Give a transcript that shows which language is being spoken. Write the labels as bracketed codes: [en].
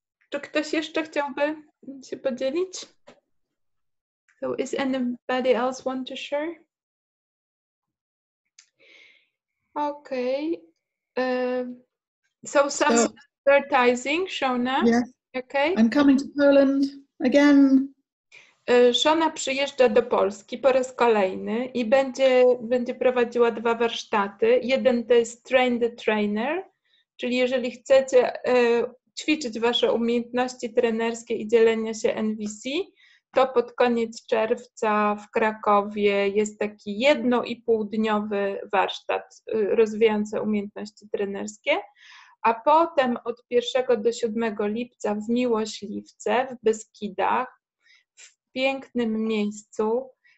[pl] Czy ktoś jeszcze chciałby się podzielić? [en] So is anybody else want to share? Okay. So some advertising, Shona. Yes. Okay. I'm coming to Poland again. [pl] Shona przyjeżdża do Polski po raz kolejny i będzie prowadziła 2 warsztaty. Jeden to jest Train the Trainer, czyli jeżeli chcecie ćwiczyć wasze umiejętności trenerskie i dzielenia się NVC, to pod koniec czerwca w Krakowie jest taki 1,5-dniowy warsztat rozwijający umiejętności trenerskie, a potem od 1 do 7 lipca w Miłośliwce, w Beskidach, w pięknym miejscu